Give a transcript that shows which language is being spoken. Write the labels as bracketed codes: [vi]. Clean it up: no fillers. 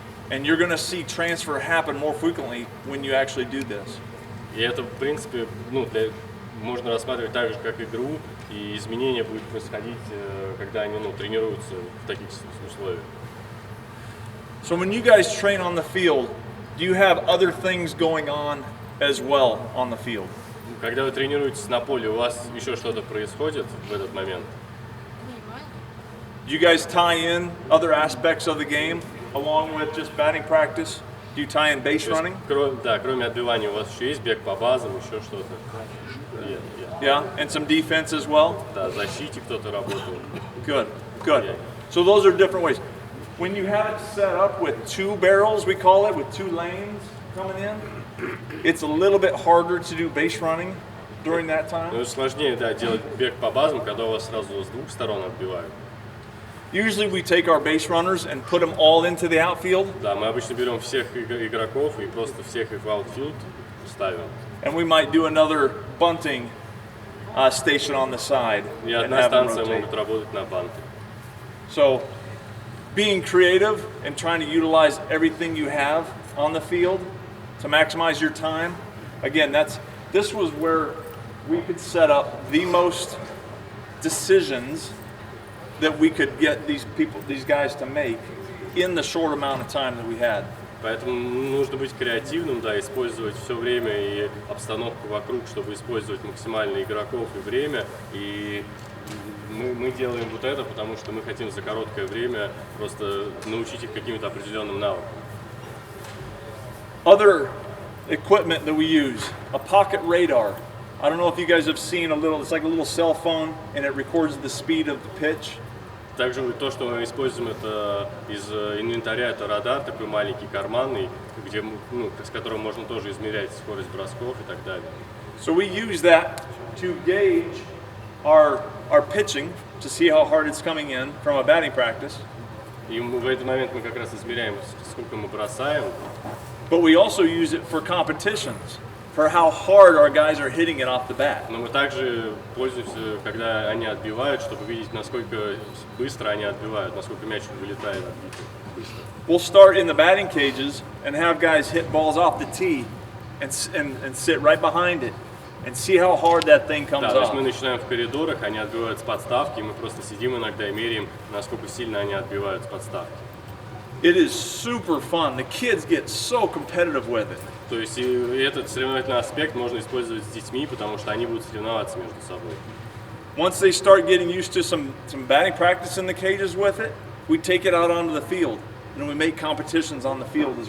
[en] And you're going to see transfer happen more frequently when you actually do this. [ru] И это, в принципе, можно рассматривать так же, как игру, и изменения будут происходить, когда они тренируются в таких условиях. [en] So when you guys train on the field, do you have other things going on as well on the field? [ru] Когда вы тренируетесь на поле, у вас еще что-то происходит в этот момент? [en] Do you guys tie in other aspects of the game along with just batting practice? Do you tie in base running? [ru] Да, кроме отбивания у вас еще есть бег по базам, еще что-то. [en] Yeah, and some defense as well? [ru] Да, в защите кто-то работает. [en] Good, good. So those are different ways. When you have it set up with two barrels, we call it, with two lanes coming in, it's a little bit harder to do base running during that time. [ru] Ну, сложнее, да, делать бег по базам, когда у вас сразу с двух сторон отбивают. [en] Usually we take our base runners and put them all into the outfield, [ru] Да, мы обычно берем всех игроков и просто всех их в аутфилд ставим. [en] and we might do another bunting station on the side [ru] И [en] and [ru] одна [en] have them [ru] станция [en] rotate. [ru] могут работать на банке. [en] So being creative and trying to utilize everything you have on the field to maximize your time. Again, this was where we could set up the most decisions that we could get these guys to make in the short amount of time that we had. [ru] Поэтому нужно быть креативным, да, использовать все время и обстановку вокруг, чтобы использовать максимально игроков и время. И мы делаем вот это, потому что мы хотим за короткое время просто научить их каким-то определенным навыкам. [en] Other equipment that we use, a pocket radar. I don't know if you guys have seen it's like a little cell phone and it records the speed of the pitch. [ru] Также то, что мы используем, это из инвентаря, это радар такой маленький, карманный, где, с которым можно тоже измерять скорость бросков и так далее. [en] So we use that to gauge our pitching to see how hard it's coming in from a batting practice. [ru] И в этот момент мы как раз измеряем, сколько мы бросаем. [en] But we also use it for competitions, for how hard our guys are hitting it off the bat. [ru] Но мы также пользуемся, когда они отбивают, чтобы видеть, насколько быстро они отбивают, насколько мяч вылетает отбитый быстро. [en] We'll start in the batting cages and have guys hit balls off the tee and sit right behind it and see how hard that thing comes [ru] Да, то есть мы [en] off. [ru] начинаем в коридорах, они отбивают с подставки, и мы просто сидим иногда и меряем, насколько сильно они отбивают с подставки. [en] It is super fun. The kids get so competitive with it. [ru] То есть и этот соревновательный аспект можно использовать с детьми, потому что они будут соревноваться между собой. [en] Once they start getting used to some batting practice in the cages with it, we take it out onto the field and we make competitions on the field as